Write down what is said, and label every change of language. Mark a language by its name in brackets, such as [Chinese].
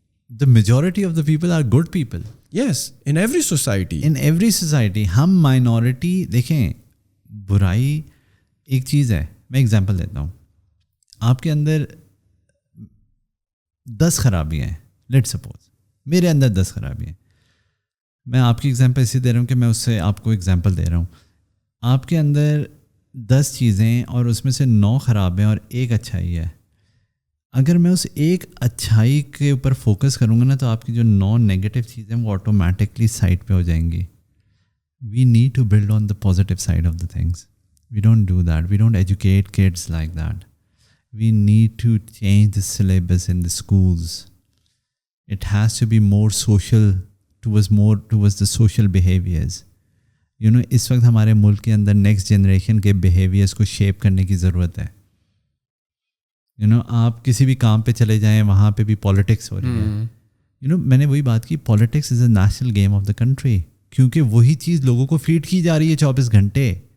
[English] The majority of the people are good people. Yes, in every society. In every society. [Urdu] ہم minority دیکھیں, برائی ایک چیز ہے. میں ایگزامپل دیتا ہوں. آپ کے اندر 10 خرابیاں ہیں, [English] let suppose [Urdu] میرے اندر 10 خرابیاں ہیں. میں آپ کی ایگزامپل اسی دے رہا ہوں کہ میں اس سے آپ کو ایگزامپل دے رہا ہوں. آپ کے اندر 10 چیزیں اور اس میں سے 9 خراب ہیں اور ایک اچھائی ہے. اگر میں اس ایک اچھائی کے اوپر فوکس کروں گا نا, تو آپ کی جو 9 نیگیٹو چیزیں وہ آٹومیٹکلی سائڈ پہ ہو جائیں گی. [English] We need to build on the positive side of the things. We don't do that. We don't educate kids like that. We need to change the syllabus in the schools. It has to be more social, towards the social behaviors. [Urdu] اس وقت ہمارے ملک کے اندر next generation کے behaviours کو shape کرنے کی ضرورت ہے. آپ کسی بھی کام پہ چلے جائیں, وہاں پہ بھی پالیٹکس ہو رہی ہے. میں نے وہی بات کی, [English] politics is a national game of the country, [Urdu] کیونکہ وہی چیز لوگوں کو فیڈ کی جا رہی ہے 24 گھنٹے.